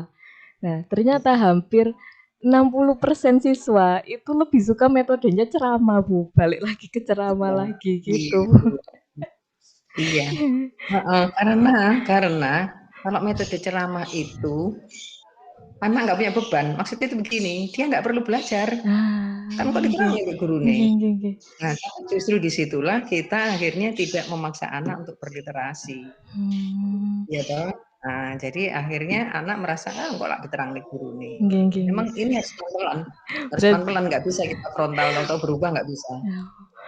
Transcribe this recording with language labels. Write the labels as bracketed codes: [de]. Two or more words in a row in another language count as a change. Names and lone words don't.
[id] Nah, ternyata hampir 60% siswa itu lebih suka metodenya ceramah, Bu. Balik lagi ke ceramah lagi Iya, gitu. iya. Karena kalau metode ceramah itu anak nggak punya beban. Maksudnya itu begini, dia nggak perlu belajar. Kan kok [jv] Nggih. [id] diterangin guru nih. [jv] Nggih, nggih, nggih. [id] Nah, justru disitulah kita akhirnya tidak memaksa anak untuk berliterasi. Ya toh? Nah, jadi akhirnya anak merasa kok lah diterang nih guru nih. [jv] Nggih, nggih, nggih. [id] Memang ini harus pelan-pelan, Berat nggak bisa kita frontal atau berubah nggak bisa.